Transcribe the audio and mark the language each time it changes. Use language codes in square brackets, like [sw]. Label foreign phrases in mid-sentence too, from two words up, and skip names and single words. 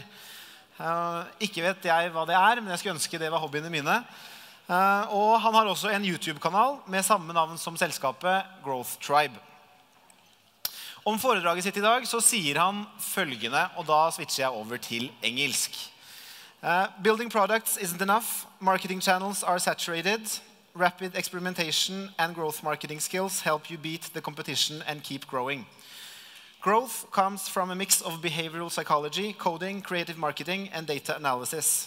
[no] Ikke vet jeg hva det men jeg skulle ønske det var hobbyene mine. Og han har også en YouTube-kanal med samme navn som selskapet Growth Tribe. Om foredraget sitt i dag så sier han følgende, og da switcher jeg over til engelsk. [en] Building products isn't enough. Marketing channels are saturated. Rapid experimentation and growth marketing skills help you beat the competition and keep growing. Growth comes from a mix of behavioral psychology, coding, creative marketing, and data analysis.